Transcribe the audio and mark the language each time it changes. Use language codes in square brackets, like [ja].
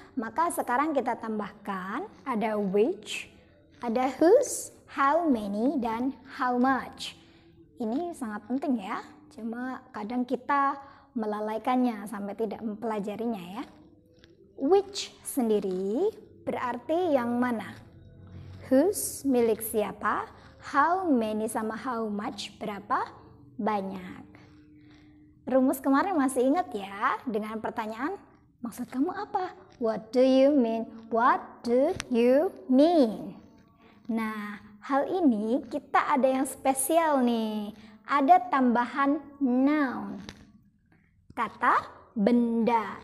[id] Maka sekarang kita tambahkan, ada which, ada whose, how many, dan how much. Ini sangat penting ya, cuma kadang kita melalaikannya sampai tidak mempelajarinya ya. Which sendiri berarti yang mana. Whose milik siapa. How many sama how much berapa banyak. Rumus kemarin masih ingat ya dengan pertanyaan maksud kamu apa? [en] What do you mean? What do you mean? [id] Nah, hal ini kita ada yang spesial nih. Ada tambahan noun. Kata benda.